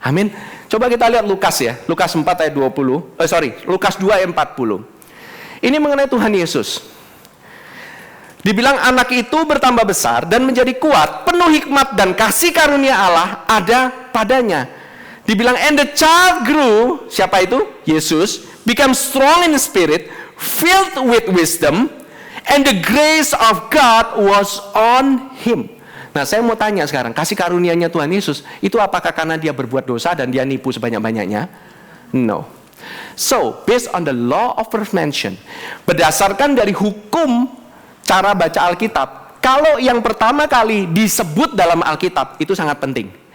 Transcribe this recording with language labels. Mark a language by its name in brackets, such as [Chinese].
[Indonesian] Amin. Coba kita lihat Lukas ya. Lukas 4 ayat 20. Lukas 2 ayat 40. Ini mengenai Tuhan Yesus. Dibilang anak itu bertambah besar dan menjadi kuat, penuh hikmat dan kasih karunia Allah ada padanya. Dibilang [English] and the child grew, [Indonesian] siapa itu? [English] Yesus, become strong in the spirit, filled with wisdom, and the grace of God was on him. [Indonesian] Nah, saya mau tanya sekarang, kasih karunianya Tuhan Yesus itu apakah karena dia berbuat dosa dan dia nipu sebanyak-banyaknya? No. [English] So, based on the law of first mention, [Indonesian] berdasarkan dari hukum cara baca Alkitab, kalau yang pertama kali disebut dalam Alkitab itu sangat penting.